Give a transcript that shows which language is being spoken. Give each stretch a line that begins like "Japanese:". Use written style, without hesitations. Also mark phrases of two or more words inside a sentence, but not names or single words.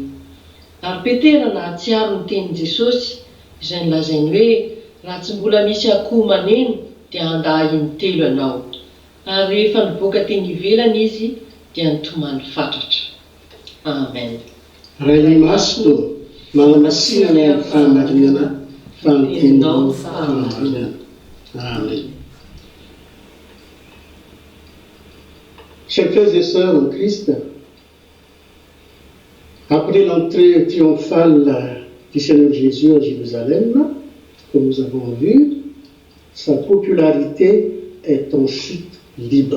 Malagasy: Ary Petera nahatsiaro ny tenin' Jesosy izay nilazainy hoe raha tsy mbola misy akoho maneno dia andahy intelo ianao. Ary rehefa niboaka teny ivelany izy dia nitomany fatratra. Amen. Ray maso manamasina ny amin'ny fahamarinana fa ny teninao fahamarinana. Amen.
French: Chers frères et sœurs en Christ, après l'entrée triomphale du Seigneur Jésus à Jérusalem, comme nous avons vu, sa popularité est en chute libre.